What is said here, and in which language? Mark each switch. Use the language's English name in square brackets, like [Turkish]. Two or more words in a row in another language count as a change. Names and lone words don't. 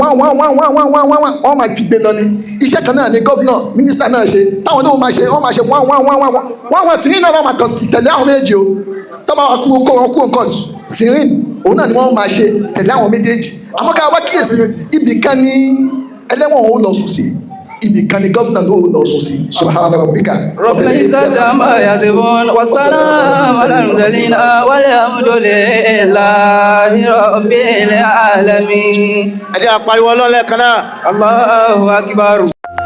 [Yoruba] wọ́n máa fi gbé lọ ni iṣẹ́ kan náà ni gọ́vnọ̀ mínísítà náà ṣe táwọn náà máa ṣe wọ́n máa ṣe wọ́n sìnrìn náà wọ́n máa tẹ̀lé àwọn méjì o tó bá wà kú nǹkan sìnrìn òun náà ni wọ́n máa ṣe tẹ̀lé àwọn méjèèjì àmọ́ ká wá kíyèsí ibì kan ní ẹlẹ́wọ̀n ó lọ sùn sí ibì kan ní gọ́vnọ̀ ló lọ sùn sí [Arabic] سبحان ربك رب العزة عما يصفون وسلام على المرسلين والحمد لله رب العالمين. [Yoruba] ẹ jẹ́ á pariwo Ọlọ́run lẹ́ẹ̀kan náà. [Arabic] الله أكبر.